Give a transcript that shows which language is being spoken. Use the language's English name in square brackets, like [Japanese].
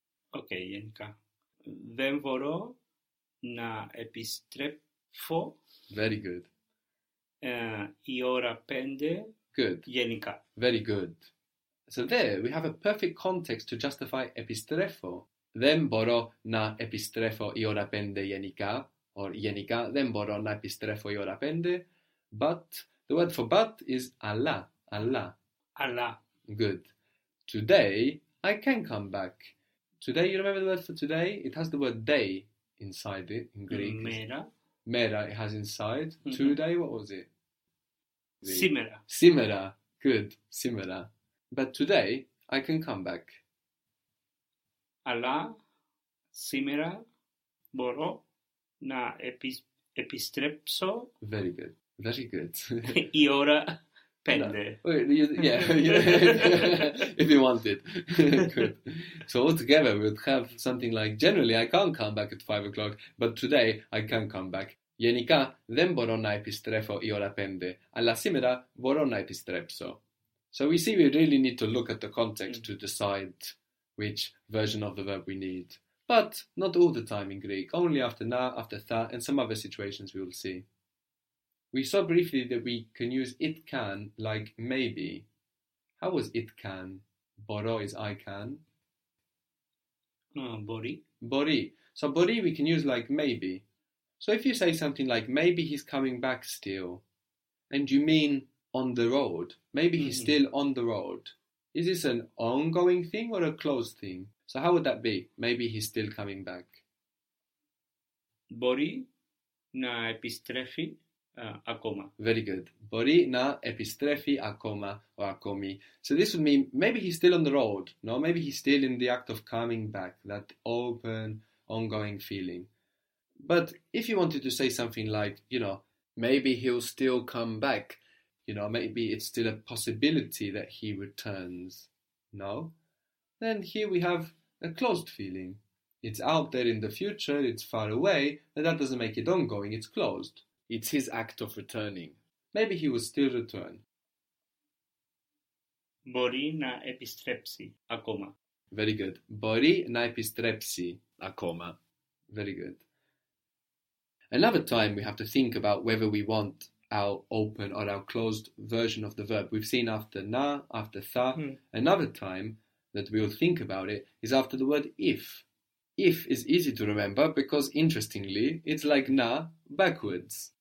[Greek] Okay, γενικά. Δεν μπορώ να επιστρέφω. [English] Very good. [Greek] Η ώρα πέντε. [English] Good. [Greek] Γενικά. [English] Very good. So there, we have a perfect context to justify επιστρέφω. [Greek] Δεν μπορώ να επιστρέφω η ώρα πέντε γενικά. Or γενικά, δεν μπορώ να επιστρέφω η ώρα πέντε. [English] But, the word for but is αλλά. [Greek] Αλλά. Αλλά. [English] Good. Today, I can come back. Today, you remember the word for today? It has the word day inside it in Greek. [Greek] Μέρα. [English] Μέρα, it has inside. Mm-hmm. Today, what was it? [Greek] Σήμερα. Σήμερα. [English] Good. [Greek] Σήμερα. [English] But today, I can come back. [Greek] Αλλά, σήμερα, μπορώ να επιστρέψω. [English] Very good. Very good. [Greek] Η ώρα πέντε. [English] No. Yeah. If you wanted. Good. So altogether, we would have something like, generally, I can't come back at 5 o'clock, but today, I can come back. [Greek] Γενικά, δεν μπορώ να επιστρέφω η ώρα πέντε, αλλά σήμερα μπορώ να επιστρέψω. [English] So we see we really need to look at the context to decide which version of the verb we need. But not all the time in Greek, only after na, after tha, and some other situations we will see. We saw briefly that we can use it can like maybe. How was it can? Boro is I can. Bori. Bori. So bori we can use like maybe. So if you say something like maybe he's coming back still, and you mean on the road, maybe he's still on the road. Is this an ongoing thing or a closed thing? So how would that be? Maybe he's still coming back. [Greek] Μπορεί να επιστρέφει ακόμα. [English] Very good. [Greek] Μπορεί να επιστρέφει ακόμα or ακόμη. [English] So this would mean maybe he's still on the road. No, maybe he's still in the act of coming back. That open, ongoing feeling. But if you wanted to say something like, you know, maybe he'll still come back. You know, maybe it's still a possibility that he returns. No? Then here we have a closed feeling. It's out there in the future, it's far away, but that doesn't make it ongoing, it's closed. It's his act of returning. Maybe he will still return. [Greek] Μπορεί να επιστρέψει ακόμα. [English] Very good. [Greek] Μπορεί να επιστρέψει ακόμα. [English] Very good. Another time we have to think about whether we want our open or our closed version of the verb. We've seen after na, after tha. Another time that we'll think about it is after the word if. If is easy to remember because, interestingly, it's like na backwards.